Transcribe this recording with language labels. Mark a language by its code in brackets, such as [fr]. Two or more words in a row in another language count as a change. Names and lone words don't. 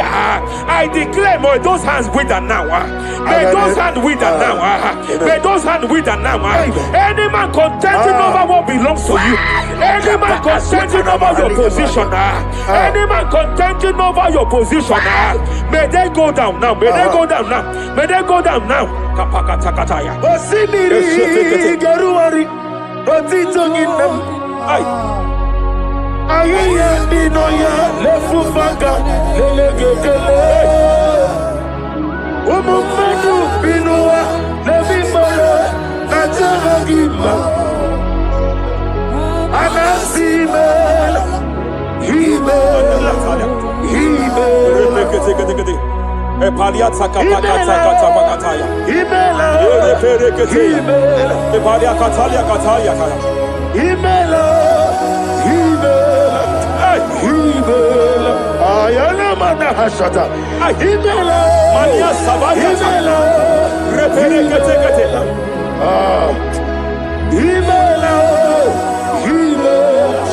[en] I declare, may those hands wither now. May those hands wither now. May those hands wither now. Any man contending over what belongs to you. Any man contending over your position. Any man contending over your position. May they go down now. May they go down now. May they go down now. Kapakatakataya. Osimiri garuari. Otitongina. Ayaya dinoya lefufanga lelegekele. Umumenu binua levimala najaragima. Anasimela himela himela. Epaliata kapakatakata pakataya. Himela himela. Epalia katalia katalia kaya. Himela himela. Himela. Ayana mana hashata. Himela. Mania Savaya. Himela. Reperekete. Himela. Himela.